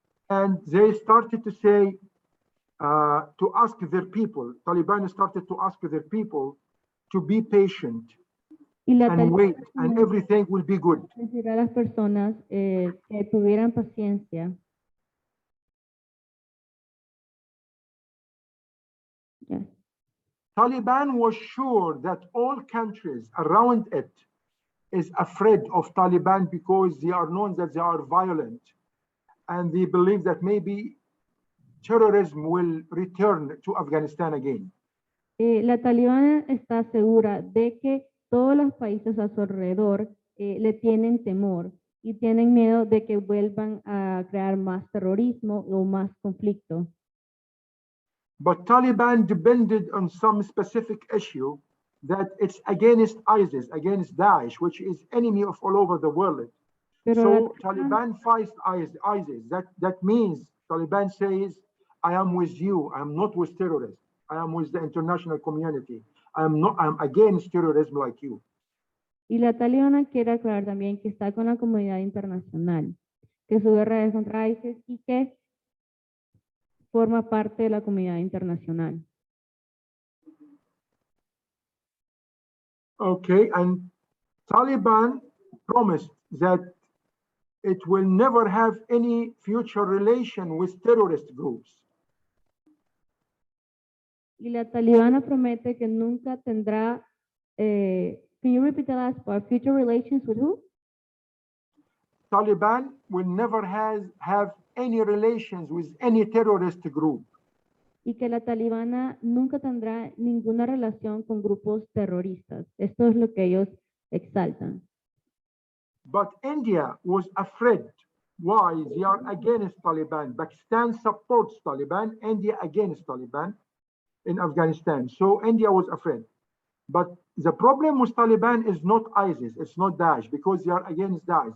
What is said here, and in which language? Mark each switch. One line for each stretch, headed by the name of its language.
English: And they started to say, to ask their people, Taliban started to ask their people to be patient and wait, and everything will be good.
Spanish: Decir a las personas que tuvieran paciencia.
English: Yes. Taliban was sure that all countries around it is afraid of Taliban because they are known that they are violent, and they believe that maybe terrorism will return to Afghanistan again.
Spanish: La Talibana está segura de que todos los países a su alrededor le tienen temor y tienen miedo de que vuelvan a crear más terrorismo o más conflicto.
English: But Taliban depended on some specific issue that it's against ISIS, against Daesh, which is enemy of all over the world. So Taliban fights ISIS. That means Taliban says, I am with you. I am not with terrorists. I am with the international community. I'm against terrorism like you.
Spanish: Y la Talibana quiere aclarar también que está con la comunidad internacional, que su guerra es contra ISIS y que forma parte de la comunidad internacional.
English: Okay, and Taliban promised that it will never have any future relation with terrorist groups.
Spanish: Y la talibana promete que nunca tendrá,
English: can you repeat the last part? Future relations with who? Taliban will never have any relations with any terrorist group.
Spanish: Y que la talibana nunca tendrá ninguna relación con grupos terroristas. Esto es lo que ellos exaltan.
English: But India was afraid. Why? They are against Taliban. Pakistan supports Taliban, India against Taliban in Afghanistan. So India was afraid. But the problem with Taliban is not ISIS, it's not Daesh, because they are against Daesh.